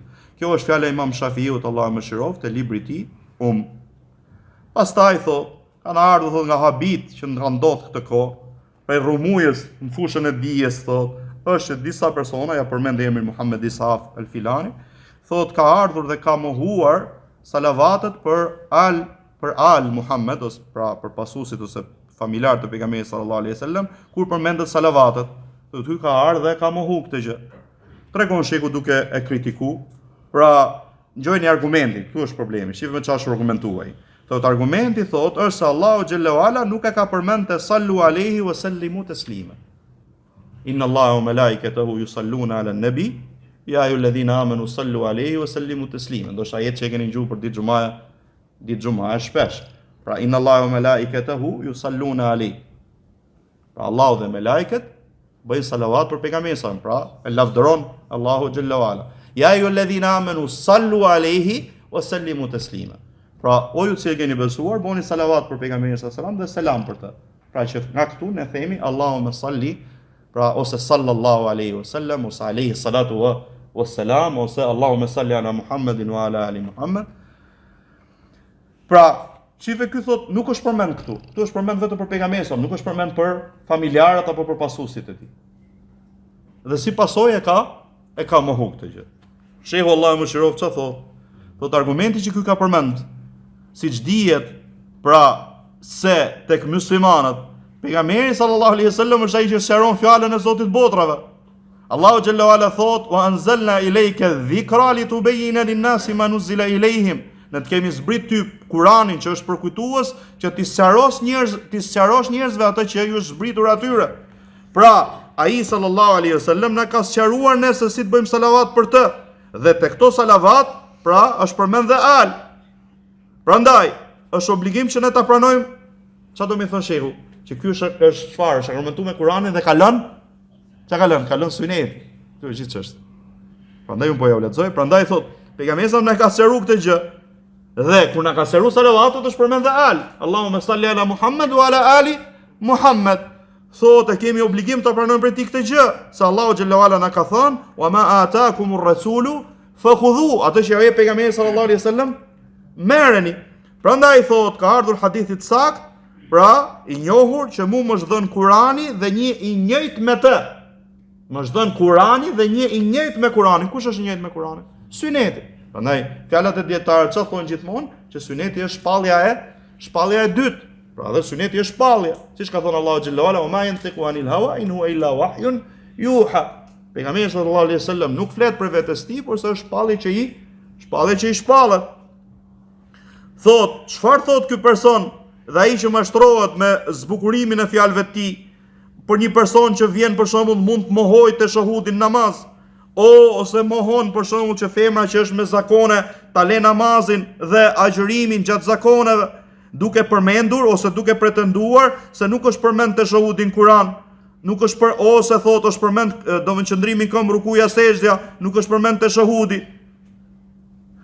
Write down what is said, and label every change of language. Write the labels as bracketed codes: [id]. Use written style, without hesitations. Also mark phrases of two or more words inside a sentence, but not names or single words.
[sq] Kjo është fjala e Imam Shafiut, Allahu më mëshiroft, te libri i tij Pastaj thot kanë ardhur thot nga habit që kanë ndodhur këtë kohë, prej rumujës në fushën e dijes, thot, është disa persona, ja përmend emrin Muhammed Isaf al-Filani, thot ka ardhur dhe ka mohuar salavatet për al Muhammed, ose pra për pasuesit ose familjar të pejgamberit [ar] صلى الله عليه وسلم, [sq] kur përmendet salavatet, thot ky ka ardhur dhe ka mohu këtë gjë. Tregon sheku duke e kritiku, pra ngjojeni argumentin, këtu është problemi, shifë me çfarë argumentuaj. Thot argumenti thot është se Allahu [ar] جل وعلا [sq] nuk e ka përmend te [ar] صلوا عليه وسلموا تسليما. إن الله وملائكته يصلون على النبي يا أيها الذين آمنوا صلوا عليه وسلموا تسليما. [sq] Do është ajet që e keni dëgjuar për ditë xumaja shpesh. [ar] Pra إن الله وملائكته يصلون عليه. [sq] Pra Allahu dhe melajket bëjnë salavat për pejgamberin sa, pra e lavdëron Allahu [ar] جل وعلا. يا أيها الذين آمنوا صلوا عليه وسلموا تسليما. [sq] Pra, o ju që keni besuar, bëni salavat për pejgamberin [ar] صلى الله عليه وسلم [sq] dhe selam për të. Pra që nga këtu ne themi [ar] اللهم صل, pra ose صلى الله عليه وسلم, ose عليه الصلاة والسلام, ose اللهم صل على محمد وعلى آل محمد. [sq] Pra, çive ky thot nuk është përmend këtu. Këtu është përmend vetëm për pejgamberin, nuk është përmend për familjarët apo për pasuesit e tij. Dhe si pasojë e ka mohu këtë gjë. Shehu Allahu mëshiroft çfarë thot? Thot argumenti që ky ka përmend, siç dihet, pra se tek muslimanët pejgamberi [ar] صلى الله عليه وسلم [sq] është ai që sqaron fjalën e Zotit botrave. Allahu [ar] جل وعلا [sq] thot: [ar] "وأنزلنا إليك الذكر لتبين للناس ما نزل إليهم." [sq] Ne të kemi zbrit ty Kur'anin që është përkujtues, që ti sqarosh njerëzve atë që ju është zbritur atyre. Pra, ai [ar] صلى الله عليه وسلم [sq] na ka sqaruar ne se si të bëjmë salavat për të. Dhe te këto salavat, pra është përmend dhe al. Prandaj, është obligim që ne ta pranojmë. Çfarë do më thon shehu? Që ky është çfarë? Është argumentuar me Kur'anin dhe ka lënë. Çka ka lënë? Ka lënë sunet. Kjo është gjithë çështë. Prandaj un po ja u lexoj, prandaj thot, pejgamberi sa na ka sqaruar këtë gjë. Dhe kur na ka sqaruar salavatet është përmend dhe al. [ar] اللهم صل على محمد وعلى آل محمد. [sq] Thotë kemi obligim të pranojmë për ti këtë gjë, se Allahu [ar] جل وعلا [sq] na ka thënë: [ar] "وما آتاكم الرسول فخذوه." [sq] Atë që ai pejgamberi [ar] صلى الله عليه وسلم [sq] merreni. Prandaj thot ka ardhur hadithi i sakt, pra i njohur që mu më është dhënë Kurani dhe një i njëjtë me të. Më është dhënë Kurani dhe një i njëjtë me Kuranin. Kush është i njëjtë me Kuranin? Syneti. Prandaj fjalat e dietarëve çfarë thonë gjithmonë? Që syneti është shpallja e dytë. Pra dhe syneti është shpallja. Siç ka thënë Allahu [ar] جل وعلا: "وما ينطق عن الهوى إن هو إلا وحي يوحى." [sq] Pejgamberi [ar] صلى الله عليه وسلم [sq] nuk flet për vetes tij, por se është shpallje që i shpallet. Thot, çfarë thot ky person dhe ai që mashtrohet me zbukurimin e fjalëve të tij, për një person që vjen për shembull mund të mohojë te shahudin namaz, ose mohon për shembull që femra që është me zakone ta lë namazin dhe agjërimin gjatë zakoneve, duke përmendur ose duke pretenduar se nuk është përmend te shahudin Kur'an, nuk është ose thot është përmend domethënë qëndrimi këmbë rukuja sejdja, nuk është përmend te shahudi.